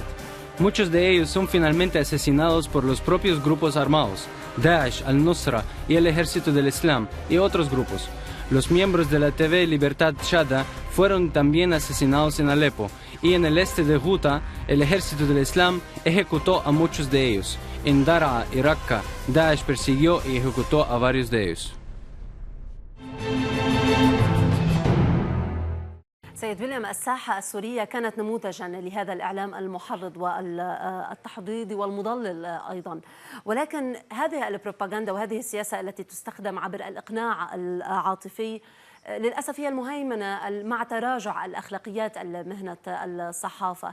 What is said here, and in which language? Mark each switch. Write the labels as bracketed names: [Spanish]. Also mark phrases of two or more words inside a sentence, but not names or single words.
[Spanish] Muchos de ellos son finalmente asesinados por los propios grupos armados, Daesh, al-Nusra y el Ejército del Islam y otros grupos. Los miembros de la TV Libertad Shada fueron también asesinados en Alepo y en el este de Ghouta, el Ejército del Islam ejecutó a muchos de ellos. En Daraa y Raqqa, Daesh persiguió y ejecutó a varios de ellos. [Arabic] سيد ويليام، الساحة السورية كانت نموذجا لهذا الإعلام المحرض والتحضيض والمضلل أيضا، ولكن هذه البروباغندا وهذه السياسة التي تستخدم عبر الإقناع العاطفي للأسف هي المهيمنة مع تراجع الأخلاقيات مهنة الصحافة.